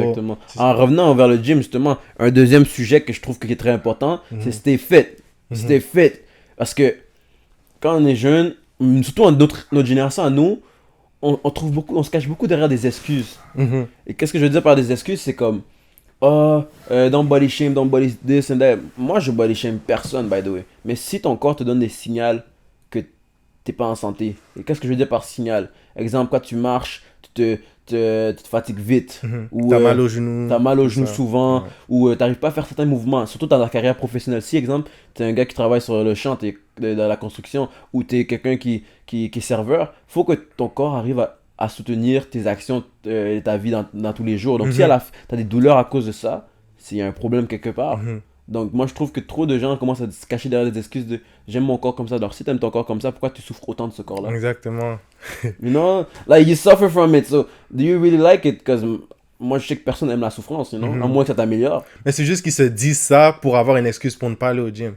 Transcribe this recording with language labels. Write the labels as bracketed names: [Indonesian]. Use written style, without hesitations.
[French] Exactement. En revenant vers le gym, justement, un deuxième sujet que je trouve qui est très important, c'est stay fit. Stay fit. Parce que quand on est jeune, surtout en notre génération à nous, on trouve beaucoup, on se cache beaucoup derrière des excuses. Mhm. Et qu'est-ce que je veux dire par des excuses? C'est comme, [English] oh, don't body shame, don't body this and that. [French] Moi, je body shame personne, by the way. Mais si ton corps te donne des signaux que t'es pas en santé, et qu'est-ce que je veux dire par signal? Exemple, quand tu marches, tu te fatigues vite. Mhm. Ou T'as mal aux genoux. t'as mal aux tout genoux ça. souvent, Ouais. ou t'arrives pas à faire certains mouvements, surtout dans ta carrière professionnelle. Si, exemple, t'es un gars qui travaille sur le champ, t'es dans la construction, ou t'es quelqu'un qui est serveur, faut que ton corps arrive à soutenir tes actions et ta vie dans tous les jours. Donc, si Mhm. t'as des douleurs à cause de ça, c'est y a un problème quelque part. Mhm. Donc, moi, je trouve que trop de gens commencent à se cacher derrière des excuses de j'aime mon corps comme ça. Alors, si t'aimes ton corps comme ça, pourquoi tu souffres autant de ce corps-là? Exactement. [English] You know, like you suffer from it. So, do you really like it? [French] Because moi, je sais que personne aime la souffrance, you know, à moins que ça t'améliore. Mais c'est juste qu'ils se disent ça pour avoir une excuse pour ne pas aller au gym.